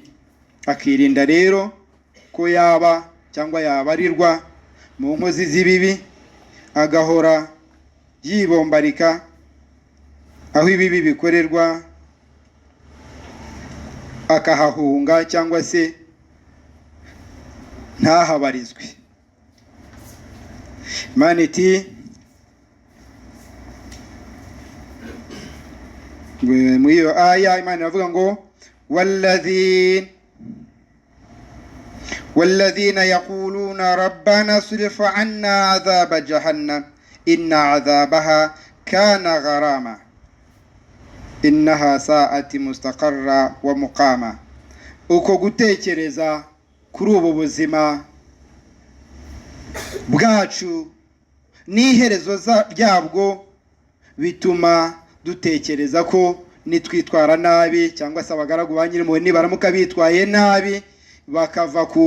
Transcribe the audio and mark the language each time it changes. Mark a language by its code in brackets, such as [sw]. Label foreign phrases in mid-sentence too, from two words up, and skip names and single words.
[rw] Akirinda rero ko yaba cyangwa yabarirwa mu nkozi z'ibibi, agahora yibombarika aho ibibi bikorerwa, akahahunga cyangwa se ntahabarizwe. Imana iti muri iyo aya, Imana iravuga ngo [ar] والذين يقولون ربنا اصرف عنا عذاب جهنم إن عذابها كان غراما إنها ساءت مستقرا ومقاما. [rw] uko gutekereza kuri ubu buzima bwacu n'iherezo ryabwo bituma dutekereza ko nitwitwara nabi cyangwa se abagaragu ba Nyirimpuhwe nibaramuka bitwaye nabi bakava